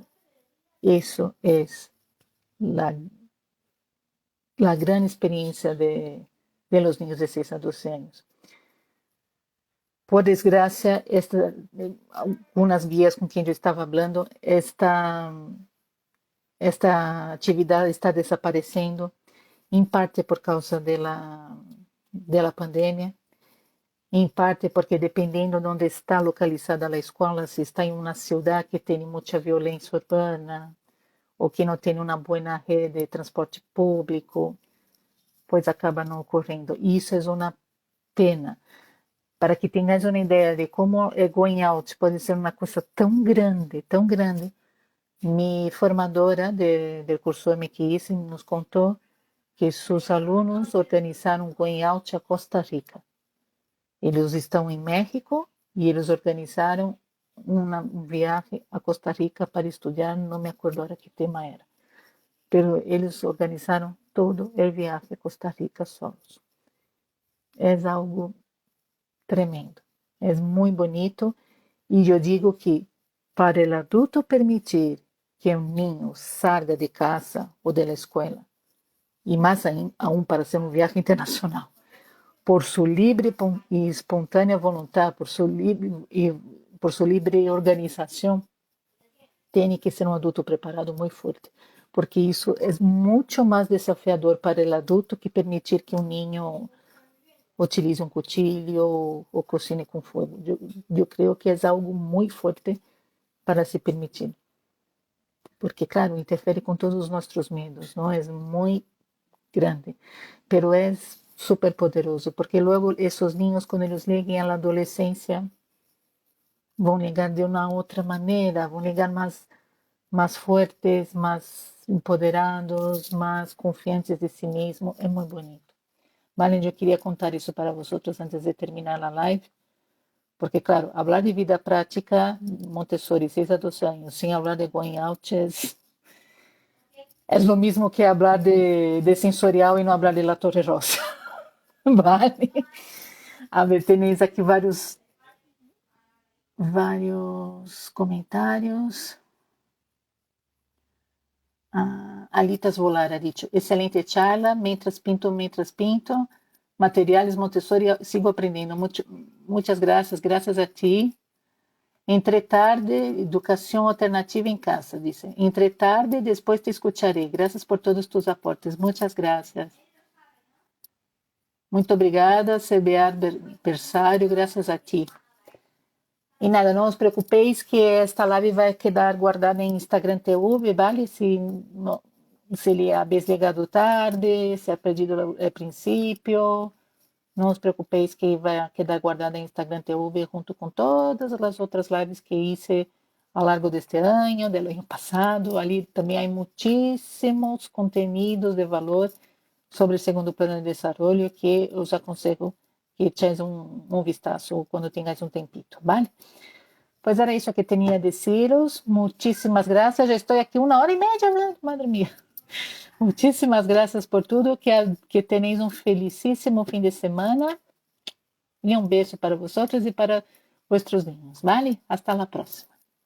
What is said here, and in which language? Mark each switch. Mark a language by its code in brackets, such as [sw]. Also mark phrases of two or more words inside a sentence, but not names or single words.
[es] Eso es la, la gran experiencia de los niños de 6 a 12 años. Por desgracia, algunas guías con quien yo estaba hablando, esta actividad está [pt] desaparecendo, em parte por causa da pandemia, em parte porque dependendo de onde está localizada a escola, se está em uma cidade que tem muita violência urbana ou que não tem uma boa rede de transporte público, pois acaba não ocorrendo. E isso é uma pena. Para que tenhas uma ideia de como é [en] going out [pt] pode ser uma coisa tão grande, minha formadora do curso MQI nos contou que seus alunos organizaram um [en] going out [pt] a Costa Rica. Eles estão em México e eles organizaram um viagem a Costa Rica para estudar, não me acordo agora que tema era. Pero eles organizaram todo o viagem a Costa Rica solos. É algo tremendo, é muito bonito e eu digo que para o adulto permitir que um niño salga de casa ou da escola, e mais aún para ser uma viagem internacional, por sua livre e espontânea vontade, por sua livre organização, tem que ser um adulto preparado muito forte, porque isso é muito mais desafiador para o adulto que permitir que um niño utilize um cuchillo ou cocine com fogo. Eu creio que é algo muito forte para se permitir, porque claro, interfere com todos os nossos medos, não é muito grande, pero é super poderoso, [es] porque luego esos niños cuando ellos lleguen a la adolescencia van a llegar de una otra manera, van a llegar más fuertes, más empoderados, más confiantes de sí mismos, es muy bonito. Vale, yo quería contar eso para vosotros antes de terminar la live, porque claro, hablar de vida práctica, Montessori, 6 a 12 años, sin hablar de [en] going out [es] es lo mismo que hablar de sensorial y no hablar de la Torre Rosa. Vale. A ver, tenéis [pt] aqui vários comentários. [es] Alitas Volar ha dicho, excelente charla, mientras pinto, materiales Montessori, sigo aprendiendo. Muchas gracias a ti. Entre tarde, educación alternativa en casa, dice. Entre tarde, después te escucharé. Gracias por todos tus aportes. Muchas gracias. [pt] Muito obrigada, CBA Bersário, graças a ti. E nada, não os preocupeis que esta live vai quedar guardada em Instagram TV, vale? Se ele é desligado tarde, se é perdido ao princípio, não os preocupeis que vai quedar guardada em Instagram TV junto com todas as outras lives que hice ao largo deste ano, do ano passado. Ali também há muitíssimos conteúdos de valor sobre o segundo plano de desenvolvimento que os aconselho que eches um vistazo quando tenhas um tempito, vale? Pois era isso que tinha a deciros. Muitíssimas graças. Já estou aqui 1h30 [es] hablando, madre mía. [pt] Muitíssimas graças por tudo. Que tenéis um felicíssimo fim de semana. E um beijo para vocês e para [es] vuestros niños, [pt] vale? [es] Hasta la próxima.